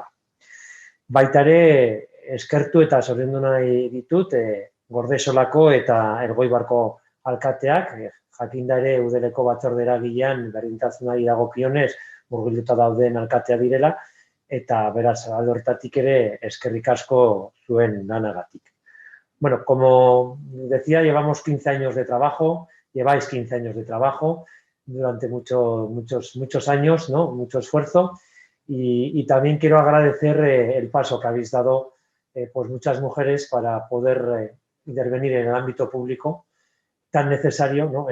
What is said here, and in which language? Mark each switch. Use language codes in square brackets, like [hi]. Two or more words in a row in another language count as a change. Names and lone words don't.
[eu] Baita ere, eskertu eta zoriondu nahi ditut, Gordesolako eta Elgoibarko alkateak, jakinda ere Eudeleko batzorde eragilean berdintasunari dagokionez murgilduta dauden alkatea direla, eta beraz, alde horretatik ere eskerrik asko zuen lanagatik. [es] Bueno, como decía, llevamos 15 años de trabajo, lleváis 15 años de trabajo, durante muchos años, ¿no? Mucho esfuerzo, y también quiero agradecer el paso que habéis dado pues muchas mujeres para poder intervenir en el ámbito público, tan necesario, ¿no?